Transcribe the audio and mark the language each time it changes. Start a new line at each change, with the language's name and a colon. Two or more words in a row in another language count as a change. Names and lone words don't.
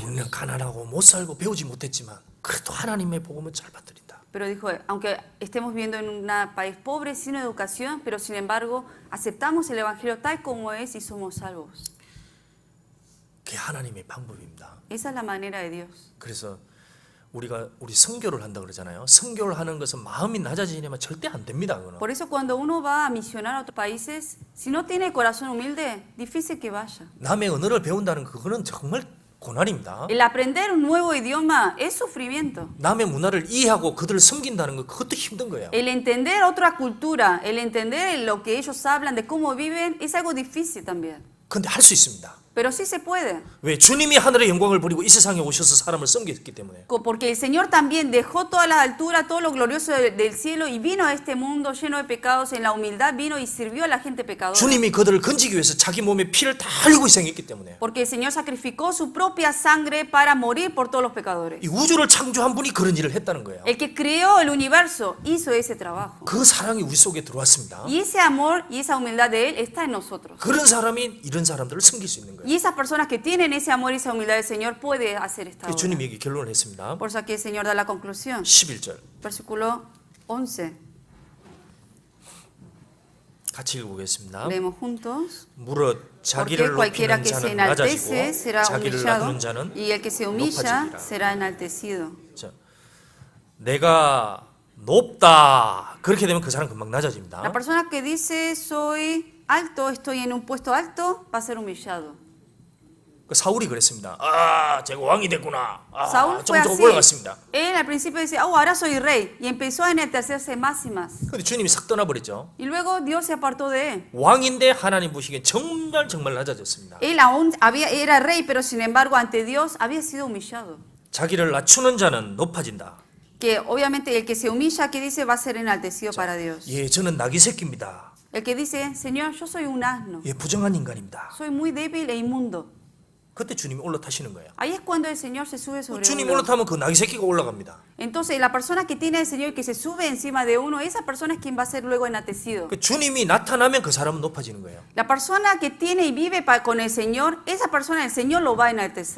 Korean: 우리는 가난하고 못 살고 배우지 못했지만 그래도 하나님의 복음은 잘 받들인다.
Spanish: Pero dijo, aunque estemos viviendo en un país pobre, sin educación, pero sin embargo aceptamos el evangelio tal como es y somos salvos.
Korean: 그게 하나님의 방법입니다.
Spanish: Esa es la manera de Dios.
Korean: 그래서 우리 선교를 한다 그러잖아요. 선교를 하는 것은 마음이 낮아지려면 절대 안 됩니다. 그거는.
Spanish: Por eso cuando uno va a misionar a otros países, si no tiene el corazón humilde, difícil que vaya.
Korean: 남의 언어를 배운다는 그거는 정말 고난입니다.
Spanish: El aprender un nuevo idioma es sufrimiento.
Korean: 남의 문화를 이해하고 그들을 섬긴다는 거 그것도 힘든 거예요.
Spanish: El entender otra cultura, el entender lo que ellos hablan, de cómo viven, es algo difícil también.
Korean: 근데 할 수 있습니다.
Spanish: Pero sí se puede.
Korean: 왜? 주님이 하늘의 영광을 버리고 이 세상에 오셔서 사람을 섬겼기 때문에.
Spanish: Porque el Señor también dejó toda la altura, todo lo glorioso del cielo y vino a este mundo lleno de pecados, en la humildad vino y sirvió a la gente pecadora.
Korean: 주님이 그들을 건지기 위해서 자기 몸에 피를 다 흘리고 희생했기 때문에.
Spanish: Porque el Señor sacrificó su propia sangre para morir por todos los pecadores.
Korean: 이 우주를 창조한 분이 그런 일을 했다는 거예요.
Spanish: El que creó el universo hizo ese trabajo.
Korean: 그 사랑이 우리 속에 들어왔습니다.
Spanish: Y ese amor y esa humildad de Él está en nosotros.
Korean: 그런 사람이 이런 사람들을 섬길 수 있는 거예요.
Spanish: Y esas personas que tienen ese amor y esa humildad del Señor puede hacer esta obra.
Korean: 주님이 여기 결론을 했습니다.
Spanish: Por eso aquí el Señor da la conclusión.
Korean: 11절
Spanish: Versículo 11.
Korean: 같이 읽어보겠습니다.
Spanish: Leemos juntos.
Korean: 무릇
Spanish: Porque
Korean: 자기를
Spanish: cualquiera
Korean: 높이는
Spanish: que se
Korean: 자는
Spanish: enaltece
Korean: 낮아지고
Spanish: será
Korean: 자기를
Spanish: humillado
Korean: 낮추는 자는
Spanish: y el que se humilla
Korean: 높아지리라.
Spanish: será enaltecido.
Korean: 자, 내가 높다 그렇게 되면 그 사람 금방 낮아집니다.
Spanish: La persona que dice soy alto, estoy en un puesto alto, va a ser humillado.
Korean: 그 사울이 그랬습니다. 아, 제가 왕이 됐구나.
Spanish: Saúl
Korean: 아,
Spanish: fue
Korean: 좀
Spanish: así.
Korean: 올라갔습니다.
Spanish: Él al principio decía, oh, ahora soy rey. Y empezó a enaltecerse más y más.
Korean: 근데 주님이 싹 떠나버렸죠.
Spanish: Y luego Dios se apartó de él.
Korean: 왕인데 하나님 보시기엔 정말 낮아졌습니다.
Spanish: Él aún era rey, pero sin embargo ante Dios había sido humillado.
Korean: 자기를 낮추는 자는 높아진다.
Spanish: Que obviamente el que se humilla, que dice, va a ser enaltecido para Dios.
Korean: 예, 저는 낙이 새끼입니다.
Spanish: El que dice, Señor, yo soy un asno.
Korean: 예, 부정한 인간입니다.
Spanish: Soy muy débil e inmundo.
Korean: 그때 주님이 올라타시는 거예요.
Spanish: Ahí es cuando el Señor se sube sobre
Korean: 주님
Spanish: uno.
Korean: 올라타면 그 낙이 새끼가 올라갑니다.
Spanish: Entonces, la persona que tiene al Señor y que se sube encima de uno, esa persona es quien va a ser luego enaltecido.
Korean: 그 주님이 나타나면 그 사람은 높아지는 거예요.
Spanish: La persona que tiene y vive con el Señor, esa persona el Señor lo va a enaltecer.